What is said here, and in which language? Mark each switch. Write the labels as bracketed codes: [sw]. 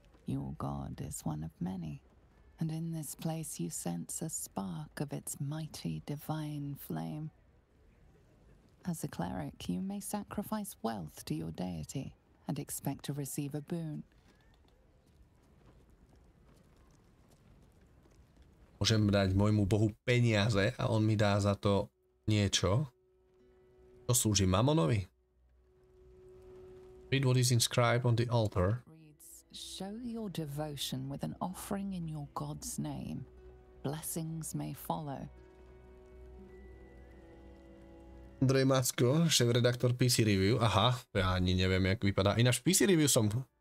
[en] Your god is one of many, and in this place you sense a spark of its mighty divine flame. As a cleric, you may sacrifice wealth to your deity and expect to receive a boon. [sk] Môžem dať môjmu bohu peniaze a on mi dá za to niečo. To slúži Mamonovi. [en] Read what is inscribed on the altar. Reads, show your devotion with an offering in your God's name. Blessings may follow. [sk] Andrej Macko, šéf-redaktor PC Review. Aha, ja ani neviem, jak vypadá. Ináč PC Review som...